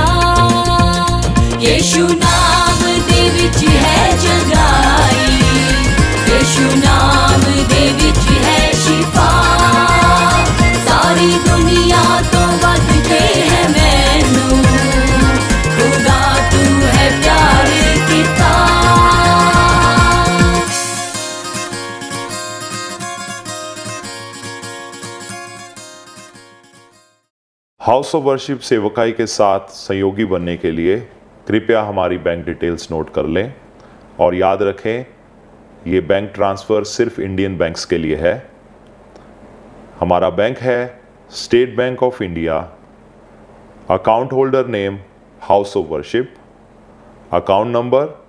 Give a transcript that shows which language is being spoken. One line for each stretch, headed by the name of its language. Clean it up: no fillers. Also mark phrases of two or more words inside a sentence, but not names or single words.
Punjabi: ਯੀਸ਼ੂ ਨਾਮ ਦੇ ਵਿਚ ਹੈ ਚੰਗਾਈ, ਯੀਸ਼ੂ ਨਾਮ ਦੇ ਵਿਚ ਹੈ ਸ਼ਿਫ਼ਾ। ਸਾਰੀ ਦੁਨੀਆ ਤੋ ਵਧ ਕੇ ਹੈ ਮੈਨੂ, ਖ਼ੁਦਾ ਤੂ ਹੈ ਪਿਆਰ ਕਿਤਾ।
Hindi: हाउस ऑफ वर्शिप सेवकाई के साथ सहयोगी बनने के लिए कृपया हमारी
English: bank details
Hindi: नोट कर लें और याद रखें ये
English: bank transfer
Hindi: सिर्फ
English: Indian banks
Hindi: के लिए है। हमारा बैंक है स्टेट बैंक ऑफ इंडिया,
English: account holder name House of Worship, account number